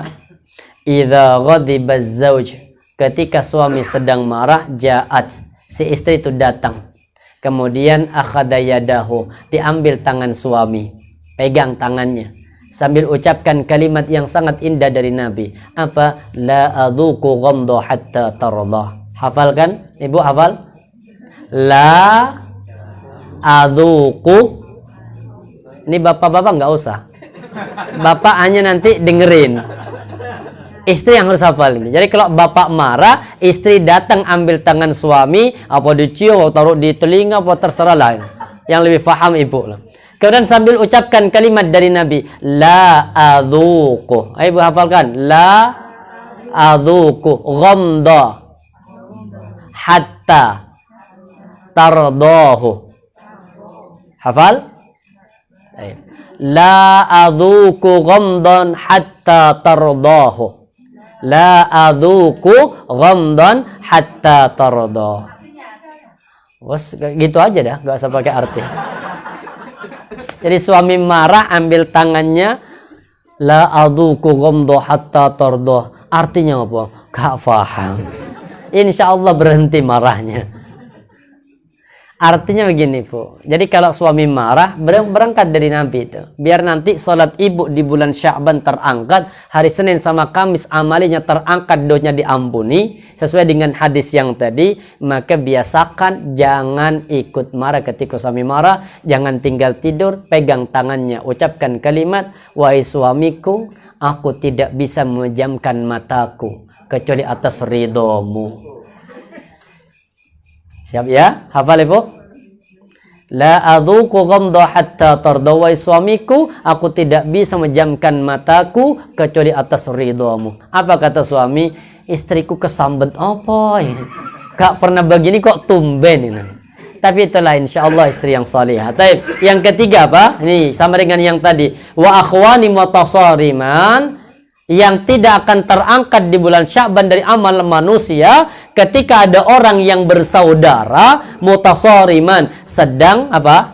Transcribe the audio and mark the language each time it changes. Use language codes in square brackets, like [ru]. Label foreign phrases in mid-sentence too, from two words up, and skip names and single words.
[ar] إذا غضب الزوج, [id] ketika suami sedang marah, ja'at, si istri itu datang. Kemudian [ar] أخذ يده, [id] diambil tangan suami, pegang tangannya sambil ucapkan kalimat yang sangat indah dari Nabi. Apa? [ar] لا أذوق غمضا حتى ترضاه. [id] Hafal kan? Ibu hafal? [ar] لا أذوق. [id] Ini bapak-bapak nggak usah. Bapak hanya nanti dengerin. Istri yang harus hafal ini. Jadi kalau bapak marah, istri datang ambil tangan suami, apa dicium, atau taruh di telinga, apa terserah lah. Yang lebih faham ibu lah. Kemudian sambil ucapkan kalimat dari Nabi, [ar] لا أذوق. [id] Ayo ibu hafalkan. [ar] لا أذوق غمضا حتى ترضاه. [id] Hafal? Ayo. [ar] لا أذوق غمضا حتى ترضاه. لا أذوق غمضا حتى ترضاه. [id] Bos, gitu aja dah, gak usah pakai arti. Jadi suami marah ambil tangannya, [ar] لا أذوق غمضا حتى ترضاه. [id] Artinya apa? Gak paham. [ar] إن شاء الله [id] berhenti marahnya. Artinya begini, Bu. Jadi kalau suami marah, berangkat dari Nabi itu. Biar nanti sholat ibu di bulan Sya'ban terangkat, hari Senin sama Kamis amalinya terangkat, dosanya diampuni. Sesuai dengan hadis yang tadi, maka biasakan jangan ikut marah ketika suami marah. Jangan tinggal tidur, pegang tangannya. Ucapkan kalimat, wahai suamiku, aku tidak bisa memejamkan mataku kecuali atas ridhomu. Siap ya? Hafal Ibu? [ar] لا أذوق غمضا حتى [id] tardawai suamiku, aku tidak bisa menjamkan mataku kecuali atas ridhamu. Apa kata suami? Istriku kesambet apa ini? Gak pernah begini kok tumben ini. Tapi itulah insyaallah istri yang salihah. Baik, yang ketiga apa? Ini sama dengan yang tadi. [ar] وأخوين متصارمين, [id] yang tidak akan terangkat di bulan Sya'ban dari amal manusia ketika ada orang yang bersaudara mutasariman, sedang apa?